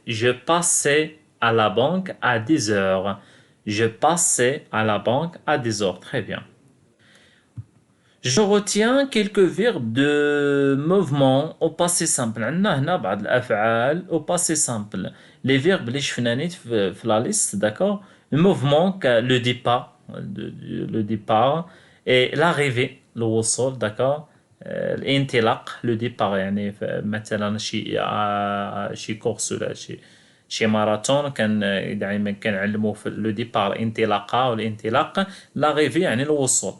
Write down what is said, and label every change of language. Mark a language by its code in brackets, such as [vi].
[fr] Je passais à la banque à 10 heures. Je passais à la banque à 10 heures. Très bien. Je retiens quelques verbes de mouvement au passé simple. [ar] عندنا هنا بعض الأفعال au passé simple. [fr] Les verbes [ar] اللي شفنا نيت [fr] في la liste, d'accord? Le mouvement, le départ, le départ et l'arrivée, le وصول, d'accord? [ar] الانطلاق, le départ يعني مثلا شي كورس ولا شي ماراثون كان دائما كنعلموه في لو ديبار الانطلاقه والانطلاق. l'arrivée يعني الوصول.